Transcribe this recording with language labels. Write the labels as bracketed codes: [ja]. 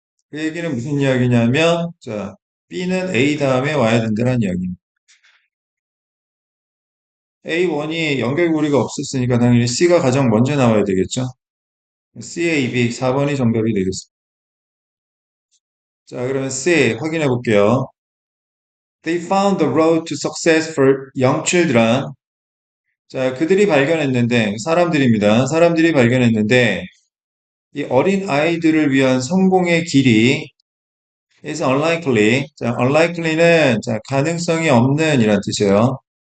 [ko] 그 얘기는 무슨 이야기냐면 자, B는 A 다음에 와야 된다는 이야기입니다. A1이 연결고리가 없었으니까 당연히 C가 가장 먼저 나와야 되겠죠. CAB 4번이 정답이 되겠습니다. 자, 그러면 C 확인해 볼게요. [en] They found the road to success for young children. [ko] 자, 그들이 발견했는데, 사람들입니다. 사람들이 발견했는데, 이 어린 아이들을 위한 성공의 길이 [en] is unlikely. [ko] 자, unlikely는 자, 가능성이 없는 이란 뜻이에요.